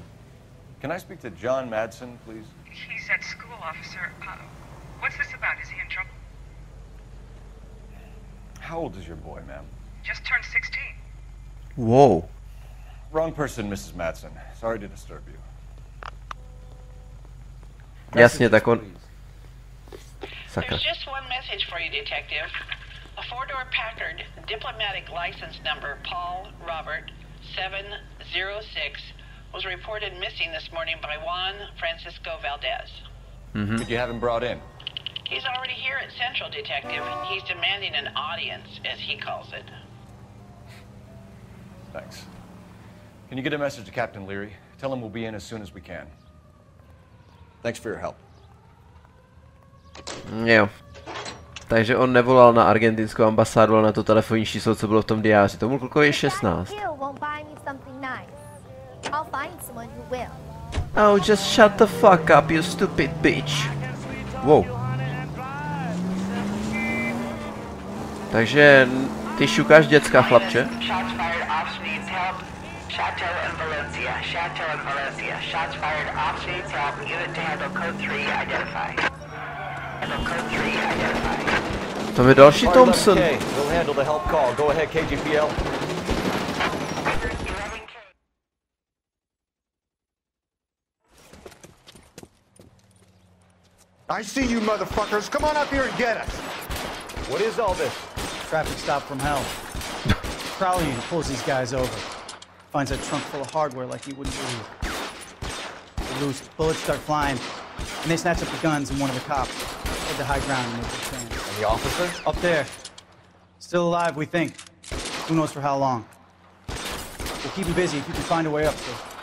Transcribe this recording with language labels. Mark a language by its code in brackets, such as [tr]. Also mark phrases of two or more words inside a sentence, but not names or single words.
[en] Can I speak to John Madsen, please? He's at school, officer. What's this about? Is he in trouble? How old is your boy, ma'am? Just turned 16. Whoa. Wrong person, Mrs. Madsen. Sorry to disturb you. [cs] Jasně, tak on... Sakra. [en] There's just one message for you, detective. A four-door Packard, diplomatic license number Paul Robert 706, was reported missing this morning by Juan Francisco Valdez. Could you have him brought in? He's already here at Central, detective. He's demanding an audience, as he calls it. Thanks. Can you get a message to Captain Leary? Tell him we'll be in as soon as we can. Thanks for your help. [cs] Jo. Takže on nevolal na argentinskou ambasádu, ale na to telefonní číslo, co bylo v tom diáři. Tomu klukovi je 16. [en] Oh, just shut the fuck up, you stupid bitch. Wow. [cs] Takže ty šukáš děcka, chlapče? [en] Chateau and Valencia. Chateau and Valencia. Shots fired. Officer needs help. Unit to handle code 3. Identify. Handle code 3. Identify. [cs] Tam je další Thompson. [en] We'll handle the help call. Go ahead, KGPL. I see you motherfuckers. Come on up here and get us. What is all this? Traffic stop from hell. Crowley pulls these guys over. Finds a trunk full of hardware like you wouldn't believe. They're loose, bullets start flying, and they snatch up the guns and one of the cops. Head to high ground and make their stand. And the officer? Up there. Still alive, we think. Who knows for how long. We'll keep him busy if you can find a way up, sir.